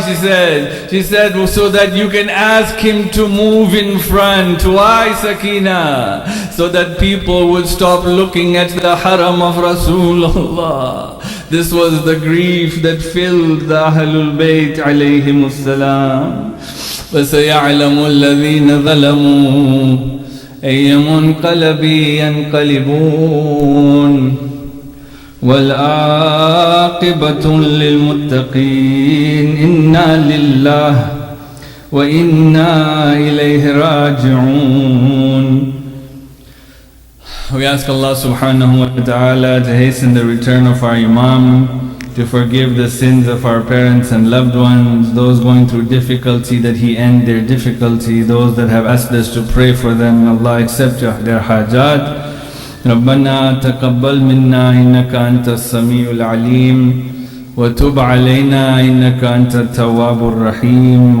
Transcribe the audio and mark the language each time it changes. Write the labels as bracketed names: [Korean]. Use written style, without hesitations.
[English] She said, so that you can ask him to move in front. Why, Sakina? So that people would stop looking at the haram of Rasulullah. This was the grief that filled the Ahlul Bayt alayhimus salam. [Arabic] وَسَيَعْلَمُ الَّذِينَ ظَلَمُوا أَيَّ مُنْقَلَبٍ يَنْقَلِبُونَ والعاقبة للمتقين إنا لله وإنا إليه راجعون. [English] We ask Allah subhanahu wa ta'ala to hasten the return of our Imam, to forgive the sins of our parents and loved ones, those going through difficulty, that He end their difficulty, those that have asked us to pray for them, Allah accept their hajat. [Arabic] ربنا تقبل منا إنك أنت السميع العليم وتب علينا إنك أنت التواب الرحيم.